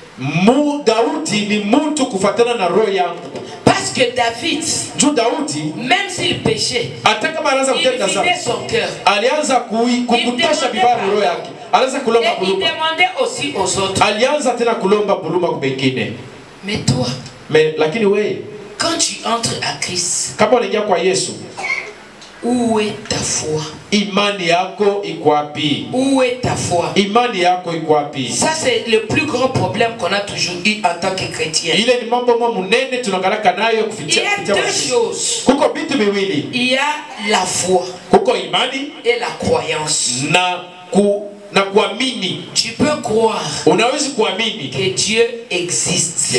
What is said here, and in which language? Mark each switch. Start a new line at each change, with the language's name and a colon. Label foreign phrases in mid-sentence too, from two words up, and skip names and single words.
French: Parce que David, même s'il péchait, il vidait son cœur. Et il demandait aussi aux autres. Mais toi, quand tu entres à Christ, où est ta foi?
Swahili: Imani yako iko wapi?
French: Où est ta foi?
Swahili: Imani yako iko wapi?
French: Ça c'est le plus grand problème qu'on a toujours eu en tant que chrétien. Il y a deux choses. Il y a la foi et la croyance. Tu peux croire que Dieu existe.